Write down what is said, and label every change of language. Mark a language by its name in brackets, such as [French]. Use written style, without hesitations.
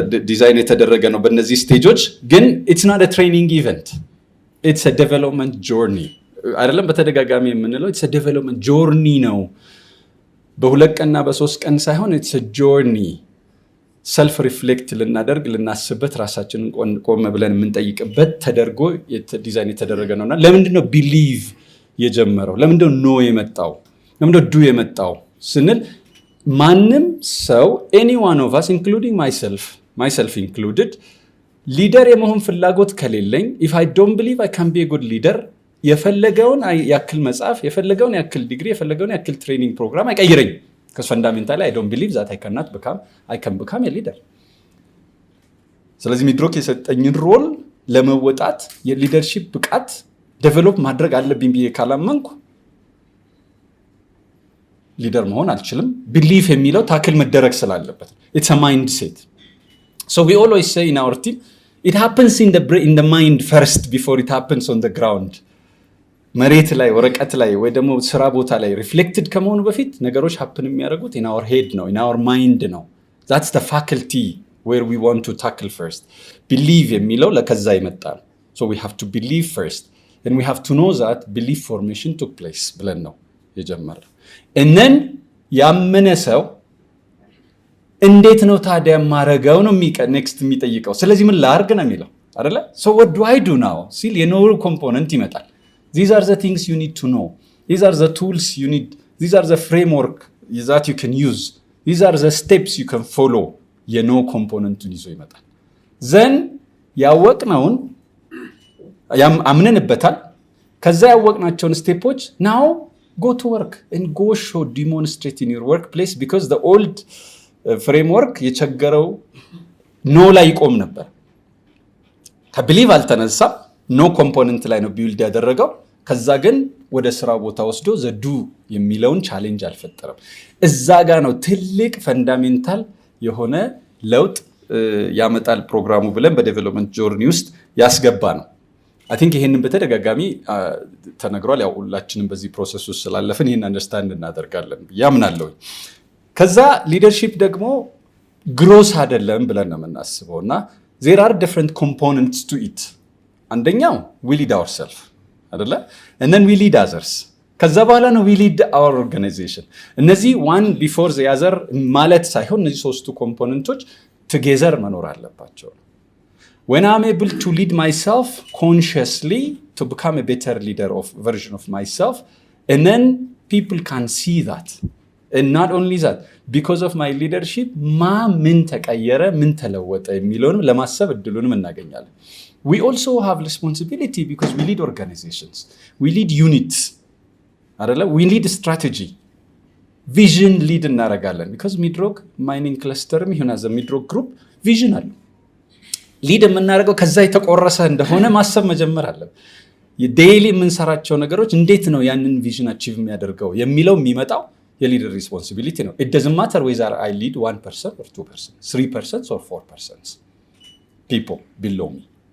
[Amharic] ዲዛይን የተደረገ ነው በእነዚህ ስቴጆች። ግን [English] it's not a training event, it's a development journey [Amharic] አይደለም። በተደጋጋሚ የምንለው [English] it's a development journey [Amharic] ነው። በሁለት ቀንና በሶስት ቀን ሳይሆን [English] it's a journey [Amharic] ሰልፍ ሪፍሌክት ልናደርግ ልናስበት ራሳችንን ቆም ብለን የምንጠይቅበት ተደርጎ ዲዛይን የተደረገ ነውና ለምንድነው ቢሊቭ የጀመረው? ለምንድነው ኖ የመጣው? ለምንድነው ዱ የመጣው ስንል ማንም ሰው [English] any one of us including myself included [Amharic] ሊደር የመሆን ፍላጎት ከሌለኝ [English] if I don't believe I can be a good leader [Amharic] የፈለገውን ያክል መጽሐፍ የፈለገውን ያክል ዲግሪ የፈለገውን ያክል ትሬኒንግ ፕሮግራም አይቀይረኝ [English] because fundamentally I don't believe that I can become a leader. [Amharic] ስለዚህ ሚድሮክ የሰጠኝን ሮል ለመወጣት የሊደርሺፕ ብቃት ዴቨሎፕ ማድረግ አለብኝ ብዬ ካላመንኩ ሊደር መሆን አልችልም። ቢሊፍ የሚለው ታክል መደረግ ስላለበት [English] it's a mindset. So we always say in our team it happens in the mind first before it happens on the ground. [Amharic] መሬት ላይ ወረቀት ላይ ወይ ደግሞ ስራ ቦታ ላይ ሪፍሌክትድ ከመሆኑ በፊት ነገሮች happen የሚያደርጉት [English] in our head [Amharic] ነው, [English] in our mind [Amharic] ነው. [English] That's the faculty where we want to tackle first. [Amharic] Believe የሚለው ለከዛ ይመጣል. [English] So we have to believe first and we have to know that belief formation took place [Amharic] ብለን ነው የጀመረው። [English] and then [Amharic] ያመነ ሰው እንዴት ነው ታዲያ ማረጋው ነው ኔክስት የሚጠይቀው። ስለዚህ ምን ላርግ ነው የሚለው አይደለ? [English] So what do I do now [Amharic] ሲል የኖሩ ኮምፖነንት ይመጣል። [English] These are the things you need to know. These are the tools you need. These are the framework that you can use. These are the steps you can follow. [Amharic] የኖ ኮምፖነንቱን ይዞ ይመጣል። then ያወቅነውን አምነንበታል። ከዛ ያወቅናቸውን ስቴፖች [English] now go to work and go show, demonstrate in your workplace because the old framework [Amharic] የቸገረው ኖ ላይ ይቆም ነበር። ከቢሊቭ አልተነሳም። ኖ ኮምፖነንት ላይ ነው ቢልድ ያደረገው። ከዛ ግን ወደ ስራ ቦታ ወስዶ ዘዱ የሚለውን ቻሌንጅ አልፈጠረም። እዛ ጋር ነው ትልቅ ፈንዳሜንታል የሆነ ለውጥ ያመጣል ፕሮግራሙ ብለን በዴቨሎፕመንት ጆርኒ ውስጥ ያስገባ ነው። አይ ቲንክ ይሄንን በተደጋጋሚ ተነግሯል። ያው ሁላችንም በዚህ ፕሮሰስ ውስጥ ስላለፍን ይሄን አንደርስታንድ እናደርጋለን ያምናለሁ። ከዛ ሊደርሺፕ ደግሞ ግሮስ አይደለም ብለን ነው የምናስበው እና [English] there are different components to it. [Amharic] አንደኛው [English] we lead ourselves [Amharic] አይደለ? [English] and then we lead others. [Amharic] ከዛ በኋላ ነው [English] we lead our organization. [Amharic] እነዚህ [English] one before the other [Amharic] ማለት ሳይሆን እነዚህ ሶስቱ ኮምፖነንቶች [English] together [Amharic] መኖር አለባቸው። [English] when I'm able to lead myself consciously to become a better leader of version of myself and then people can see that. And not only that, because of my leadership [Amharic] ምን ተቀየረ ምን ተለወጠ የሚለውንም ለማሰብ እድሉንም እናገኛለን። [English] We also have responsibility because we lead organizations, we lead units [Amharic] አይደለ? [English] we lead strategy, vision [Amharic] lead እናደርጋለን because ሚድሮክ ማይኒንግ ክለስተርም ይሁን as a ሚድሮክ ግሩፕ ቪዥን አለ። ሊድ የምናደርገው ከዛ የተቆረሰ እንደሆነ ማሰብ መጀመር አለን። የዴይሊ የምንሰራቸው ነገሮች እንዴት ነው ያንን ቪዥን አቺቭ የሚያደርገው የሚለው የሚመጣው የሊደር ሪስፖንሲቢሊቲ ነው። [English] it doesn't matter whether I lead 1% or 2%, 3% or 4% people below me.